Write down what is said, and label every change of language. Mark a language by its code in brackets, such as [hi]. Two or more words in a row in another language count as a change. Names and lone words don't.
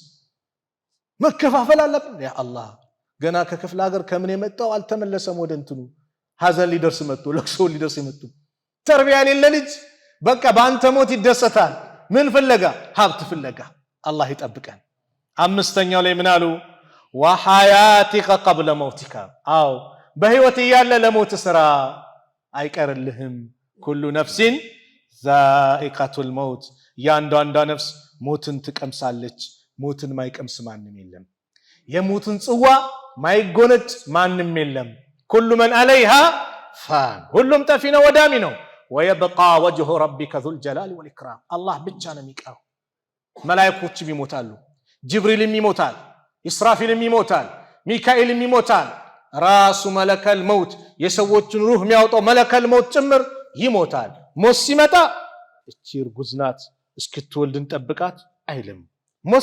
[am] መከፋፈል አለብን ያ አላህ ገና ከክፍለ ሀገር ከምን የመጣው አልተመለሰም ወደ እንትኑ ሐዘን ሊደርስ መጥቶ ለቅሶ ሊደርስ መጥቶ ተርቢያ የሌለ ልጅ በቃ ባንተ ሞት ይደሰታል ምን ፍለጋ ሀብት ፍለጋ አላህ ይጠብቀን አምስተኛው ላይ ምን አሉ [ar] وحياتك قبل موتك [am] አው በህይወት ያለ ለሞት ስራ አይቀርልህም [ar] كل نفس ذائقة الموت [am] ያንዳንዷ ነፍስ ሞትን ትቀምሳለች ሞትን ማይቀምስ ማንም የለም የሞትን ጽዋ ማይጎነጭ ማንም የለም [ar] كل من عليها فان [am] ሁሉም ጠፊ ነው ወዳሚ ነው [ar] ويبقى وجه ربك ذو الجلال والإكرام [am] الله ብቻ ነው የሚቀረው መላእክቶችም ይሞታሉ ጅብሪልም ይሞታል ኢስራፊልም ይሞታል ሚካኤልም ይሞታል ራሱ መለከል መውት የሰዎችን ሩህ የሚያወጣው [ar] ملك الموت [am] ጭምር ይሞታል ሞት ሲመጣ እቺ እርጉዝ ናት እስክትወልድ እንጠብቃት አይልም ሞት